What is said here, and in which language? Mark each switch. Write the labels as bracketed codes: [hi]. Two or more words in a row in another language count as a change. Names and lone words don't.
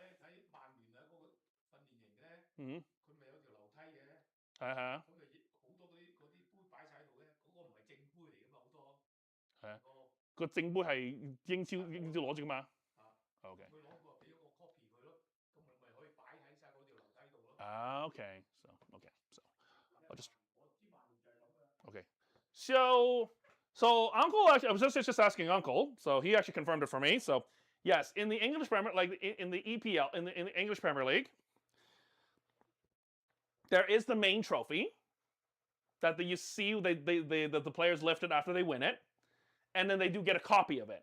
[yue] 喺曼聯啊嗰個訓練營咧，佢咪有條樓梯嘅，係啊，咁咪好多嗰啲杯擺晒喺度咧，嗰個唔係正杯嚟噶嘛，好多係啊，個正杯係英超攞住噶嘛。OK。佢攞個俾咗個 copy 佢咯，咁咪可以擺喺晒嗰條樓梯度咯。 [en] OK， so OK。Okay. So Uncle, I was just asking Uncle. So he actually confirmed it for me. So yes, in the English Premier, like in the EPL, in the English Premier League, there is the main trophy that you see the players lift it after they win it, and then they do get a copy of it.